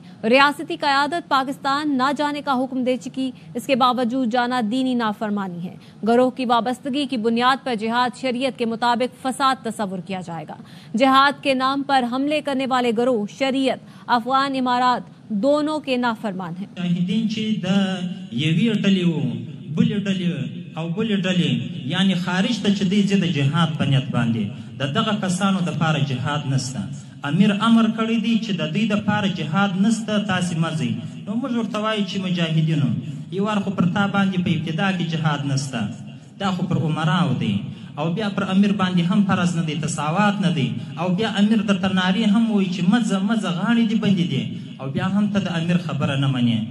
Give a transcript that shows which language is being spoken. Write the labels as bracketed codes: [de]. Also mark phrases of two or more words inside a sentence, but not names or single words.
[ur] ریاستی قیادت پاکستان نہ جانے کا حکم دے چکی، اس کے باوجود جانا دینی نافرمانی ہے۔ گروہ کی وابستگی کی بنیاد پر جہاد شریعت کے مطابق فساد تصور کیا جائے گا۔ جہاد کے نام پر حملے کرنے والے گروہ شریعت، افغان امارات دونوں کے نافرمان ہیں۔ [ps] او بل ډلې یعنی خارج ته چې دی زه د جهاد په نیت باندې د دغه کسانو دپاره جهاد نسته، امیر امر کړی دی چې د دوی دپاره جهاد نسته، تاسې مه ځئ. نو موږ ورته وایو چې مجاهدینو یو وار خو پر تا باندې په ابتدا کې جهاد نسته، دا خو پر عمراو دی، او بیا پر امیر باندې هم فرض نه دی، تساوات نه دی، او بیا امیر درته نارې هم وایي چې مزه مزه غاړې دې بندې دي، او بیا هم ته د امیر خبره نه منې.